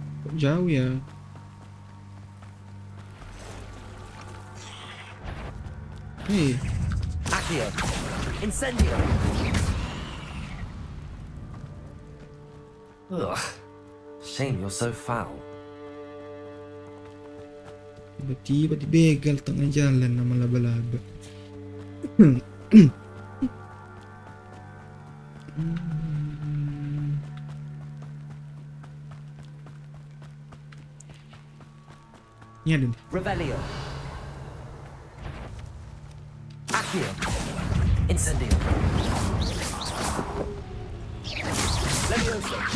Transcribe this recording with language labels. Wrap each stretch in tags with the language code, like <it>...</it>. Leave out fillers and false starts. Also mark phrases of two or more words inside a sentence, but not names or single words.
<id>Jauh ya. Hey.</id> <la>Accio. Incendio. Ugh.</la> <en>Shame you're so foul.</en> <id>Tiba-tiba dibegal tengah jalan sama laba-laba. Ini ada nih.</id> <la>Revelio. Accio. Incendio. Levioso.</la>